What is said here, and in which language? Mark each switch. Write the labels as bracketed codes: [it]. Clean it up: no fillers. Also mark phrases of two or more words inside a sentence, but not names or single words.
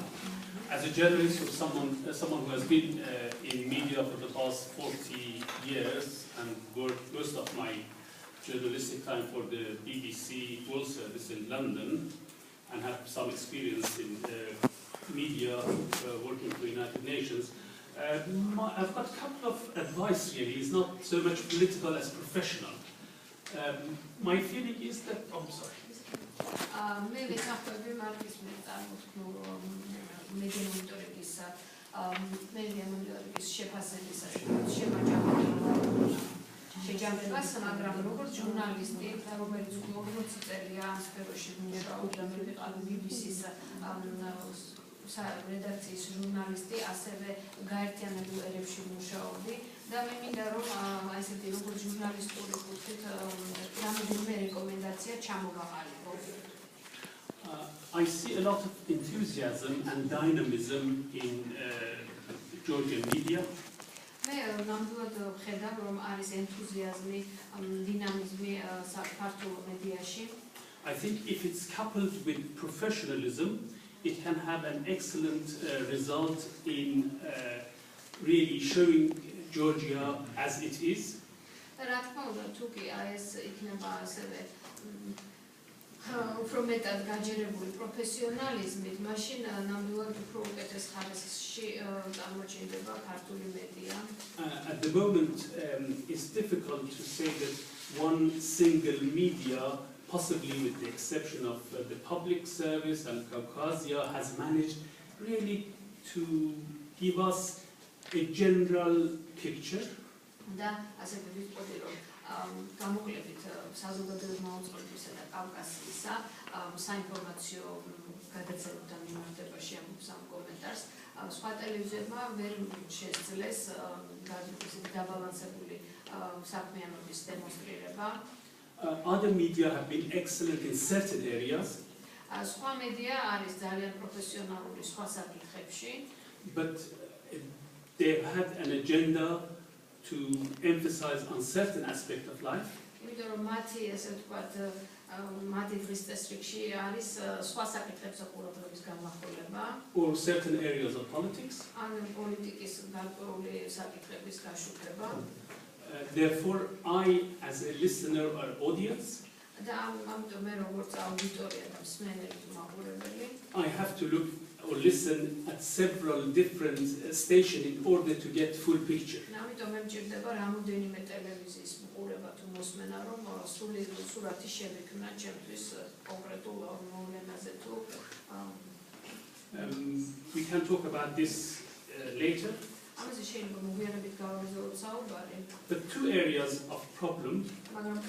[en] As a journalist or someone who has been in media for the past 40 years and worked most of my journalistic time for the BBC World Service in London and have some experience in media working for the United Nations, I've got a couple of advice really. It's not so much political as professional. My feeling is that, I'm sorry. [ka] შეჯამებას, მაგრამ როგორც ჟურნალისტი, რომელიც 40 წელია ამ სფეროში მუშაობდა, მე ვიყავ BBC-ს რედაქციის ჟურნალისტი, ასევე გაერთიანებულ ერებში მუშაობდი და მე მინდა რომ ესეთი როგორც ჟურნალისტური კუთხით რამდენიმე რეკომენდაცია ჩამოვაყალიბო. [en] I see a lot of enthusiasm and dynamism in Georgian media. [ka] მე ნამდვილად ვხედავ რომ არის ენთუზიაზმი, დინამიზმი საქართველოს მედიაში. [en] I think if it's coupled with professionalism, it can have an excellent result in really showing Georgia as it is. [ka] რა თქმა უნდა, თუ კი ეს იქნება ასევე უფრო მეტად გაჯერებული პროფესიონალიზმით, მაშინ ნამდვილად უფრო უკეთეს ხარისხში წარმოჩენდება ქართული მედია. [en] At the moment, it's difficult to say that one single media, possibly with the exception of the public service and Caucasia, has managed really to give us a general picture. [ka] და ასევე ვიტყოდი რომ გამოკლებით საზოგადოების მოწყობისა და კავკასიისა საინფორმაციო გადაცემებთან მიმართებაში ამბობს ამ კომენტარს. სხვა ტელევიზიებმა ვერ შესძლეს დაბალანსებული საქმიანობის დემონსტრირება. [en] Other media have been excellent in certain areas. [ka] სხვა მედია არის ძალიან პროფესიონალური სხვა საკითხებში. [en] But they've had an agenda to emphasize on certain aspect of life. [ka] იმიტომ რომ მათი ესე ვთქვათ მათი დღის წესრიგში არის სხვა საკითხებზე ყურადღების გამახვილება. [en] Or certain areas of politics. [ka] ან პოლიტიკის გარკვეული საკითხების გაშუქება. [en] Therefore, I, as a listener or audience, [ka] და ამიტომ მე როგორც აუდიტორია და მსმენელი მაყურებელი, [en] I have to look or listen at several different stations in order to get full picture. [ka] ამიტომ მე მჭირდება რამოდენიმე ტელევიზიის მყურება თუ მოსმენა, რომ სრული სურათი შევექმნა ჩემთვის კონკრეტულ მოვლენაზე თუ [en] We can talk about this later. [ka] ამაზე შეიძლება მოგვიანებით გავაგრძელოთ საუბარი. [en] The two areas of problem [ka] მაგრამ